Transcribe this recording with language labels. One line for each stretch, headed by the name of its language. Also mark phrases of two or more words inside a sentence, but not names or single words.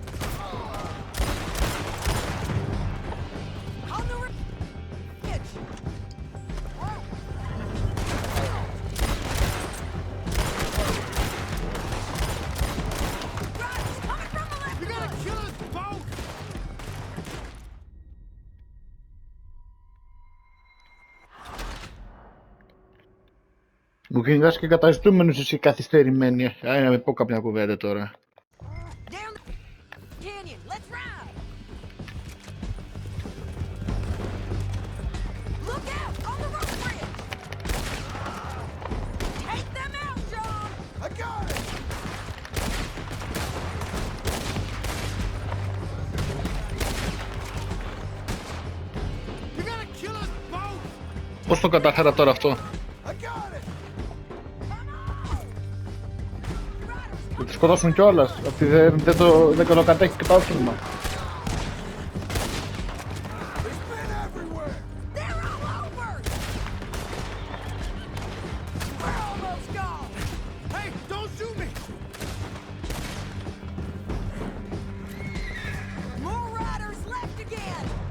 English: On the ridge. Whoa. Riders coming from the left. You're of gonna us. kill us both!
Greek: Μου κυνηγάς και καταζητούμενους εσύ καθυστερημένη. Να μην πω κάποια κουβέντα τώρα.
English: Down the canyon. Let's ride. Look out on the road bridge. Take them out, John. I got it! You're gonna kill us both!
Greek: Πώς το κατάφερα τώρα αυτό?
English: I got it!
Greek: Θα τη σκοτώσουν κιόλας. Ότι δεν το κατέχει και το όχημα.
English: It's been everywhere! They're all over. We're almost gone. Hey, don't shoot me! More riders left again.